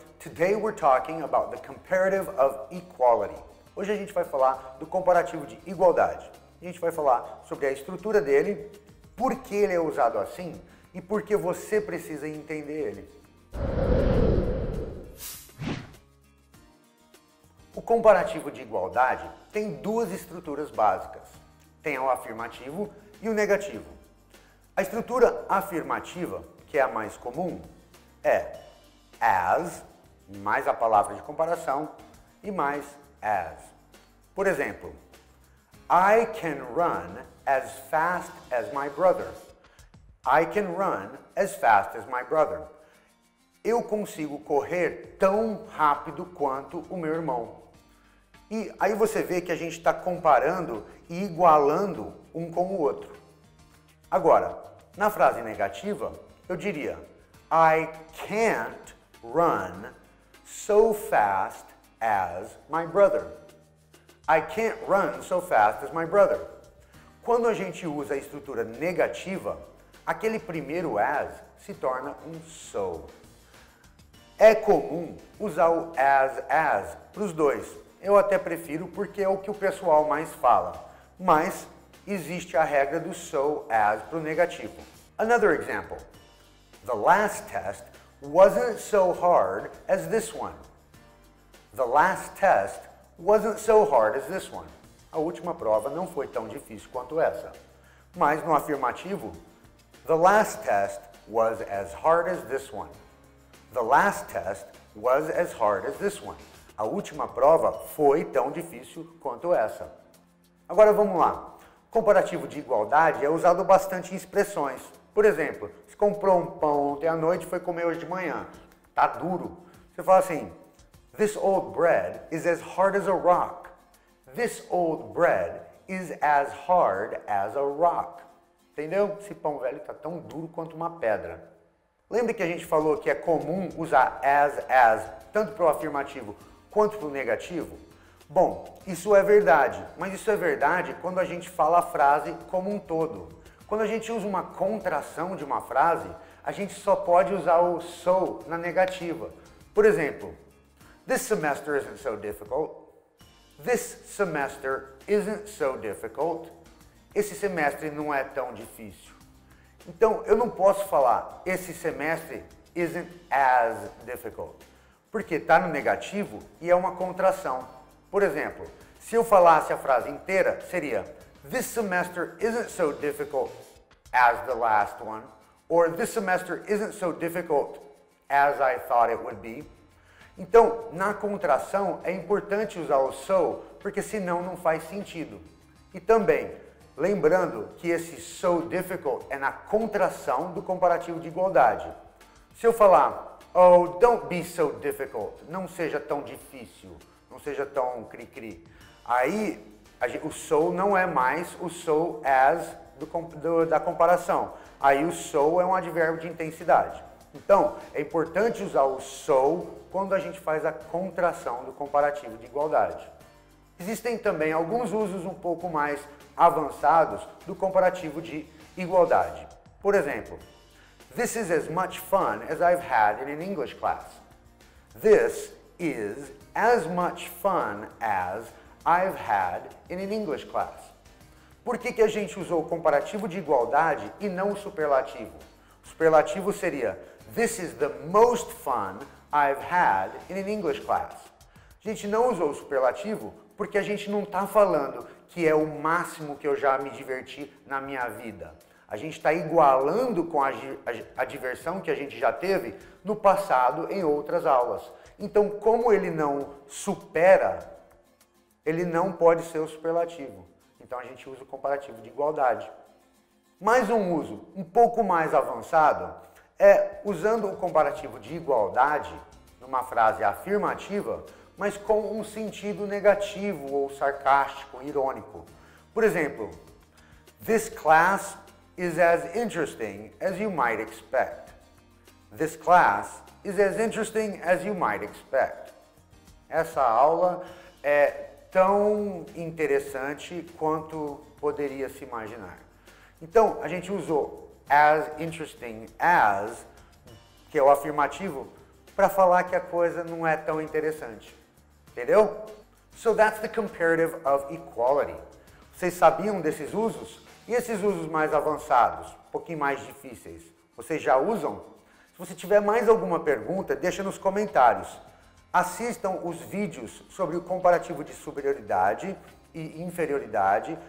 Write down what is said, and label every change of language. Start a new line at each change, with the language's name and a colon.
English: Today we're talking about the comparative of equality.
Portuguese: Hoje a gente vai falar do comparativo de igualdade. A gente vai falar sobre a estrutura dele, por que ele é usado assim e por que você precisa entender ele. O comparativo de igualdade tem duas estruturas básicas. Tem o afirmativo e o negativo. A estrutura afirmativa, que é a mais comum, é as, mais a palavra de comparação, e mais as. Por exemplo,
English: I can run as fast as my brother. I can run as fast as my brother.
Portuguese: Eu consigo correr tão rápido quanto o meu irmão. E aí você vê que a gente está comparando e igualando um com o outro. Agora, na frase negativa, eu diria
English: I can't run so fast as my brother. I can't run so fast as my brother.
Portuguese: Quando a gente usa a estrutura negativa, aquele primeiro as se torna um so. É comum usar o as para os dois. Eu até prefiro porque é o que o pessoal mais fala. Mas existe a regra do so as para o negativo.
English: Another example. The last test wasn't so hard as this one. The last test wasn't so hard as this one.
Portuguese: A última prova não foi tão difícil quanto essa. Mas no afirmativo,
English: the last test was as hard as this one. The last test was as hard as this one.
Portuguese: A última prova foi tão difícil quanto essa. Agora vamos lá. Comparativo de igualdade é usado bastante em expressões. Por exemplo, você comprou um pão ontem à noite e foi comer hoje de manhã. Tá duro. Você fala assim,
English: this old bread is as hard as a rock. This old bread is as hard as a rock.
Portuguese: Entendeu? Esse pão velho tá tão duro quanto uma pedra. Lembra que a gente falou que é comum usar as, tanto para o afirmativo quanto para o negativo? Bom, isso é verdade, mas isso é verdade quando a gente fala a frase como um todo. Quando a gente usa uma contração de uma frase, a gente só pode usar o so na negativa.
English: Por exemplo, this semester isn't so difficult. This semester isn't so difficult.
Portuguese: Esse semestre não é tão difícil. Então, eu não posso falar esse semestre
English: isn't as difficult,
Portuguese: porque está no negativo e é uma contração. Por exemplo, se eu falasse a frase inteira, seria
English: this semester isn't so difficult as the last one, or this semester isn't so difficult as I thought it would be.
Portuguese: Então, na contração, é importante usar o so, porque senão não faz sentido. E também, lembrando que esse so difficult é na contração do comparativo de igualdade. Se eu falar,
English: oh, don't be so difficult,
Portuguese: não seja tão difícil, não seja tão cri-cri, aí o so não é mais o so as da comparação. Aí o so é um advérbio de intensidade. Então, é importante usar o so quando a gente faz a contração do comparativo de igualdade. Existem também alguns usos um pouco mais avançados do comparativo de igualdade. Por exemplo,
English: this is as much fun as I've had in an English class. This is as much fun as I've had in an English class.
Portuguese: Por que a gente usou o comparativo de igualdade e não o superlativo? O superlativo seria
English: this is the most fun I've had in an English class.
Portuguese: A gente não usou o superlativo porque a gente não está falando que é o máximo que eu já me diverti na minha vida. A gente está igualando com a diversão que a gente já teve no passado em outras aulas. Então, como ele não supera, ele não pode ser o superlativo. Então, a gente usa o comparativo de igualdade. Mais um uso um pouco mais avançado é usando o comparativo de igualdade numa frase afirmativa, mas com um sentido negativo ou sarcástico, irônico. Por exemplo,
English: this class is as interesting as you might expect. This class is as interesting as you might expect.
Portuguese: Essa aula é tão interessante quanto poderia se imaginar. Então, a gente usou
English: as interesting as,
Portuguese: que é o afirmativo, para falar que a coisa não é tão interessante. Entendeu?
English: So that's the comparative of equality.
Portuguese: Vocês sabiam desses usos? E esses usos mais avançados, um pouquinho mais difíceis, vocês já usam? Se você tiver mais alguma pergunta, deixa nos comentários. Assistam os vídeos sobre o comparativo de superioridade e inferioridade.